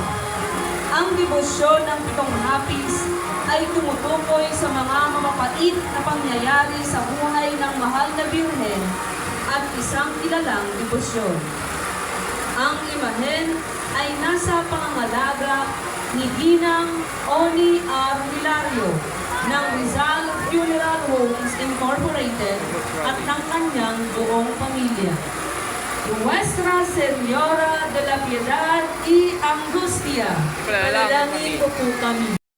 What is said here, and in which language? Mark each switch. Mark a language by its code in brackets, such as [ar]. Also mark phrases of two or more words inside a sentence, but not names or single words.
[tl] Ang debosyon ng 7 hapis ay tumutukoy sa mga mamapait na pangyayari sa buhay ng mahal na Birhen at isang kilalang debosyon. Ang imahen ay nasa pangangalaga ni Ginang Oni R. Hilario ng Rizal Funeral Homes Incorporated at ng kanyang buong pamilya. [es] Nuestra Señora de la Piedad y Angustia, [tl] panalangin mo po kami.